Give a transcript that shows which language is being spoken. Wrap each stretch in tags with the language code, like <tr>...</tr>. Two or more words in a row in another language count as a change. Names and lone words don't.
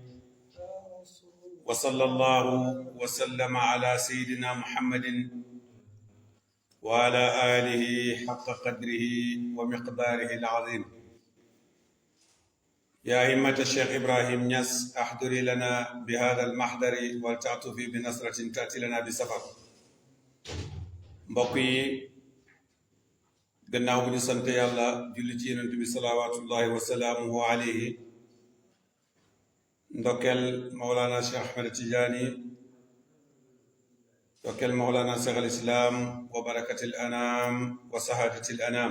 <ar>وصلى الله وسلم على سيدنا محمد وعلى آله حق قدره ومقداره العظيم. يا همة الشيخ إبراهيم نياس أحضري لنا بهذا المحضر ولتعطفي بنصرة تأتي لنا بسفر.</ar> <wo>mbokk yi gannaaw bu ñu sant yàlla julli ci yonent bi</wo> <ar>صلوات الله وسلامه عليه</ar> <wo>ndokkeel Mawlana Cheikh Ahmed Tidiane ndokkeel Mawlana Cheikh al Islam</wo> <ar>وبركة الأنام وسعادة الأنام.</ar>